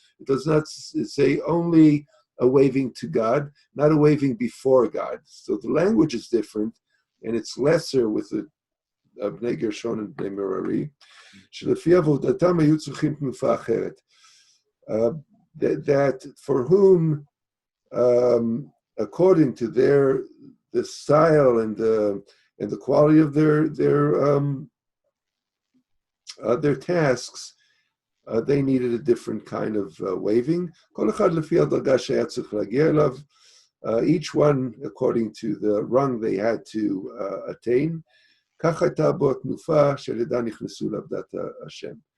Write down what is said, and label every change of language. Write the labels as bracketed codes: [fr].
[en] It does not say only a waving to God, not a waving before God. So the language is different, and it's lesser with the Bnei Gershon and Bnei Merari. [he] שלפי עבודתם היו צריכים תנופה אחרת. [en] That for whom, according to the style and the quality of their tasks, they needed a different kind of waving. [he] כל אחד לפי הדרגה שהיה צריך להגיע אליו, [en] each one according to the rung they had to attain. [he] כך הייתה בו התנופה שלדע נכנסו לעבודת השם.